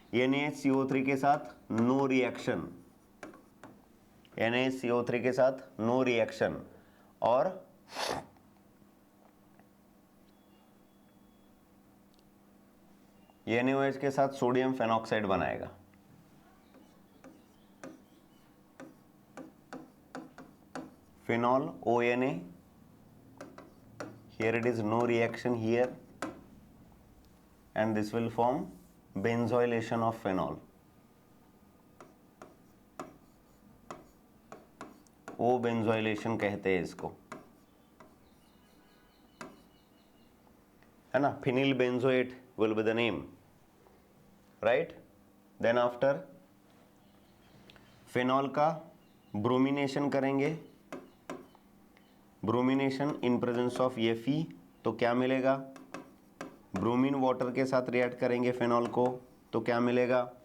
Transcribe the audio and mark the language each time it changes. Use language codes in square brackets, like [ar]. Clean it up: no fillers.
[hi] NaCO3 के साथ no reaction, NaCO3 के साथ नो रिएक्शन, और NaOH के साथ सोडियम फेनॉक्साइड बनाएगा। [en] Phenol ONA, here it is no reaction here, and this will form benzoylation of phenol, O benzoylation [hi] कहते हैं इसको, है ना? [en] phenyl benzoate will be the name, right? Then after phenol [hi] का ब्रोमिनेशन करेंगे, [en] bromination in presence of Fe, [hi] तो क्या मिलेगा? ब्रोमीन वाटर के साथ रिएक्ट करेंगे फेनॉल को तो क्या मिलेगा?